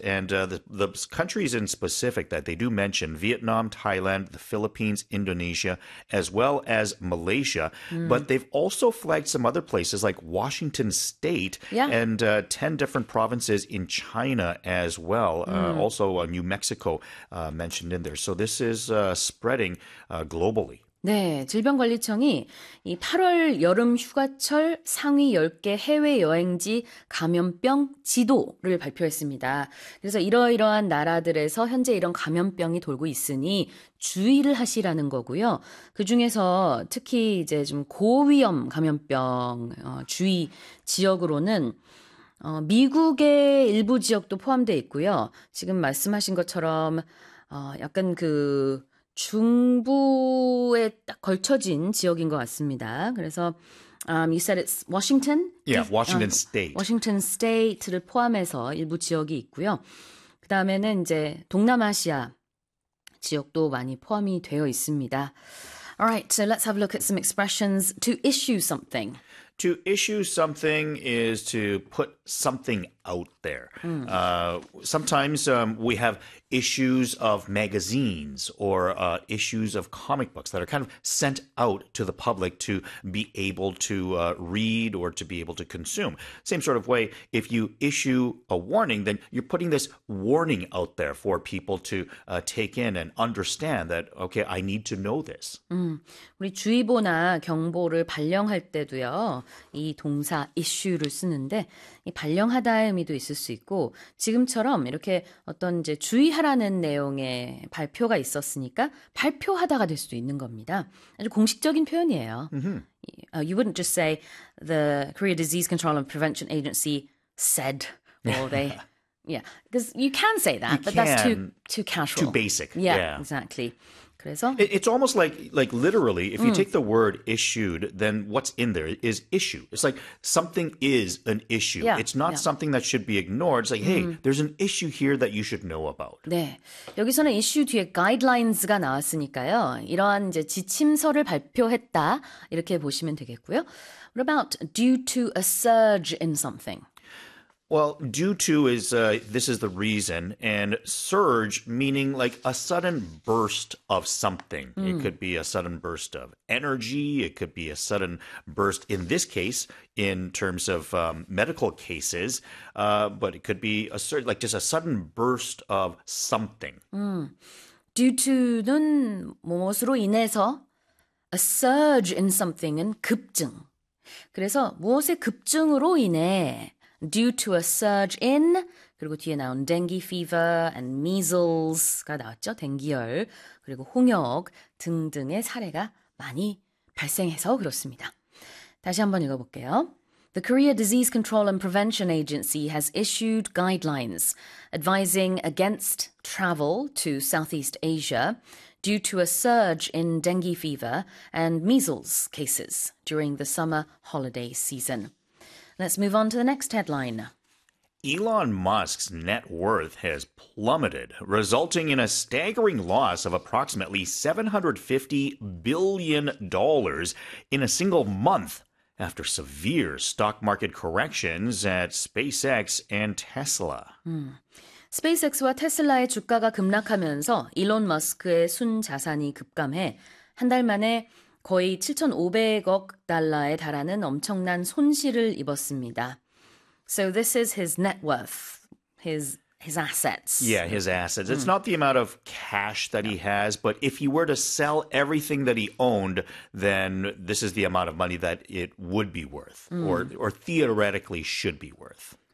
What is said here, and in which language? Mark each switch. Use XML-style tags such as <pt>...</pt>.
<en>And the countries in specific that they do mention, Vietnam, Thailand, the Philippines, Indonesia, as well as Malaysia. But they've also flagged some other places like Washington State and 10 different provinces in China as well, also New Mexico mentioned in there. So this is spreading globally.</en> <ko>네, 질병관리청이 이 8월 여름 휴가철 상위 10개 해외여행지 감염병 지도를 발표했습니다. 그래서 이러이러한 나라들에서 현재 이런 감염병이 돌고 있으니 주의를 하시라는 거고요. 그중에서 특히 이제 좀 고위험 감염병 주의 지역으로는 미국의 일부 지역도 포함되어 있고요. 지금 말씀하신 것처럼 약간 그 중부에 딱 걸쳐진 지역인 것 같습니다. 그래서</ko> <en>you said it's Washington, Yeah, Washington State.</en> <ko>Washington State를 포함해서 일부 지역이 있고요. 그다음에는 이제 동남아시아 지역도 많이 포함이 되어 있습니다.</ko> <en>All right, so let's have a look at some expressions to issue something. To issue something is to put something out there. Sometimes we have issues of magazines or issues of comic books that are kind of sent out to the public to be able to read or to be able to consume. Same sort of way, if you issue a warning, then you're putting this warning out there for people to take in and understand that, okay, I need to know this.</en> <ko>우리 주의보나 경보를 발령할 때도요, 이 동사 issue를 쓰는데, 이 발령하다의 의미도 있을 수 있고, 지금처럼 이렇게 어떤 이제 주의하라는 내용의 발표가 있었으니까 발표하다가 될 수도 있는 겁니다. 아주 공식적인 표현이에요.</ko> <en>You wouldn't just say the Korea Disease Control and Prevention Agency said, or they, yeah, because you can say You that, but that's can. too casual. basic. Yeah, exactly.</en> <ko>그래서</ko> <en>It's almost like literally, if you take the word issued, then what's in there is issue. It's like something is an issue. It's not something that should be ignored. It's like, hey, there's an issue here that you should know about.</en> <ko>네. 여기서는 issue 뒤에 guidelines가 나왔으니까요. 이러한 이제 지침서를 발표했다. 이렇게 보시면 되겠고요.</ko> <en>What about due to a surge in something? Well, due to is this is the reason, and surge meaning like a sudden burst of something. It could be a sudden burst of energy. It could be a sudden burst in this case, in terms of medical cases, but it could be a sur like just a sudden burst of something. Due to</en> <ko>는 무엇으로 인해서</ko> <en>a surge in something</en> <ko>은 급증. 그래서 무엇의 급증으로 인해</ko> <en>due to a surge in</en> <ko>그리고 뒤에 나온</ko> <en>dengue fever and measles</en> <ko>가 나왔죠. 댕기열 그리고 홍역 등등의 사례가 많이 발생해서 그렇습니다. 다시 한번 읽어볼게요.</ko> <en>The Korea Disease Control and Prevention Agency has issued guidelines advising against travel to Southeast Asia due to a surge in dengue fever and measles cases during the summer holiday season. Let's move on to the next headline. Elon Musk's net worth has plummeted, resulting in a staggering loss of approximately $750 billion in a single month after severe stock market corrections at SpaceX and Tesla.</en> <ko>SpaceX와 테슬라의 주가가 급락하면서 일론 머스크의 순자산이 급감해 한달 만에 거의 7,500억 달러에 달하는 엄청난 손실을 입었습니다.</ko> <en>So this is his net worth, his assets. Yeah, his assets. It's not the amount of cash that he has, but if he were to sell everything that he owned, then this is the amount of money that it would be worth, or theoretically should be worth.</en>